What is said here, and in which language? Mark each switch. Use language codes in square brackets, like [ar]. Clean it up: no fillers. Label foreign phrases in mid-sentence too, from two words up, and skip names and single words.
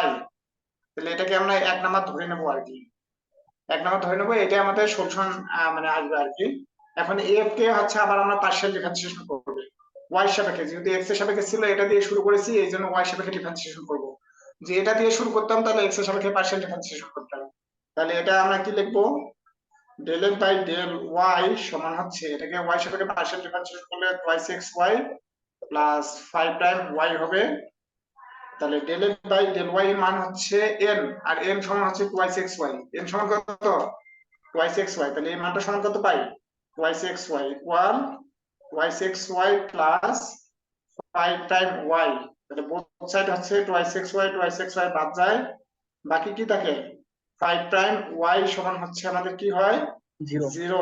[bn] তাহলে এটাকে আমরা এক নাম্বার ধরে নেবো আর কি, এক নাম্বার ধরে নেবো, এটা আমাদের সলিউশন মানে আসবে আর কি। এখন f কে হচ্ছে আবার আমরা [en] partial differentiation [bn] করব y এর সাপেক্ষে, যেহেতু x এর সাপেক্ষে ছিল এটা দিয়ে শুরু করেছি এই জন্য y এর সাপেক্ষে ডিফারেন্সিয়েশন করব। যে এটা দিয়ে শুরু করতাম তাহলে x এর সাপেক্ষে [en] partial differentiation [bn] করতাম। তাহলে এটা আমরা কি লিখবো, [en] del f by del y [bn] সমান হচ্ছে এটাকে y এর সাপেক্ষে [en] partial differentiation [bn] করলে [en] twice x y plus 5 time y [bn] হবে। তাহলে [en] del f by del y [bn] এর মান হচ্ছে n আর n সমান হচ্ছে [en] twice x y. [bn] n সমান কত, [en] twice x y. [bn] তাহলে এই মানটা সমান কত পাই, [en] twice x y equal twice x y plus 5 time y. [bn] তাহলে [en] both side [bn] হচ্ছে [en] twice x y [bn] বাদ যায়, বাকি কি থাকে [en] 5 time y [bn] সমান হচ্ছে আমাদের কি হয় 0।